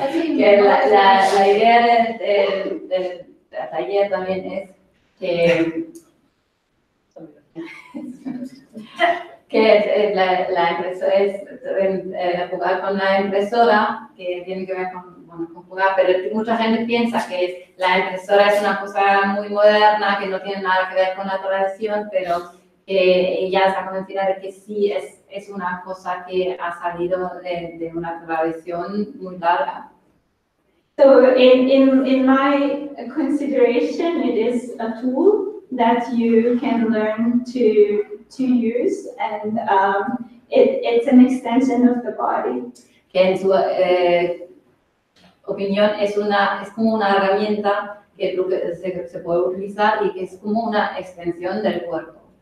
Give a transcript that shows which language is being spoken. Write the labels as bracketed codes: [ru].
[es] Que la idea del taller también es que la impresora es jugar con la impresora, que tiene que ver con jugar, pero mucha gente piensa que la impresora es una cosa muy moderna, que no tiene nada que ver con la tradición, pero ella está convencida de que sí es una cosa que ha salido de una tradición muy larga. [en] So in my consideration, it is a tool that you can learn to use, and it's an extension of the body. [es] Que en su opinión es como una herramienta que se puede utilizar y que es como una extensión del cuerpo.